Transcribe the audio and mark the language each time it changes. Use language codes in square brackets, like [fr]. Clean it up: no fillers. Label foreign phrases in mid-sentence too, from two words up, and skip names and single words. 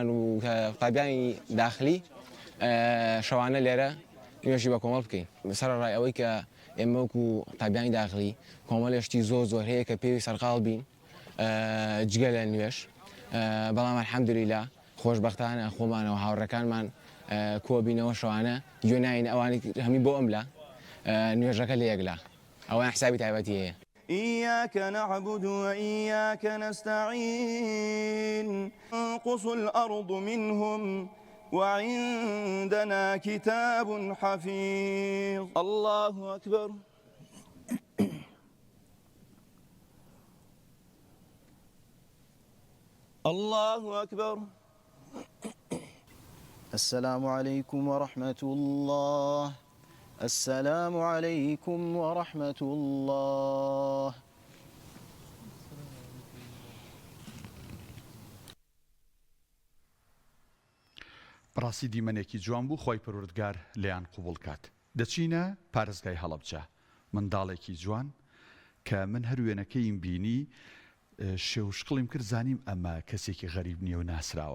[ckb] و قابیانی داخلی شەوانە لێرە نوێژی بە کۆمەڵ بکەین سەرڕای ئەوەی کە ئێمە وەکو قابیانی داخلی کۆمەڵێشتی زۆر هەیە کە پێوی سەرقاڵ بین جگە لە نوێژ بەڵام الحەمدوللا خۆشبەختانە خۆمانەوە هاوڕەکانمان کۆبینەوە شەوانە گوێناین ئەوانی هەمی بۆ ئەملا نوێژەکە لە یەکلا ئەوان حسابی تایبەتی هەیە. [ar] إياك نعبد وإياك نستعين تنقص الأرض منهم وعندنا كتاب حفيظ. الله أكبر. الله أكبر. السلام عليكم ورحمة الله. السلام عليكم ورحمة الله. [ckb] بەڕاستی دیمەنێکی جوان بوو خۆی پەروەردگار لێیان قوبوڵ کات. دەچینە پارێزگای هەڵەبجە منداڵێکی جوان کە من هەر وێنەکەیم بینی شێوشقڵیم کرد زانیم ئەمە کەسێکی غەریب نییە و ناسراوە.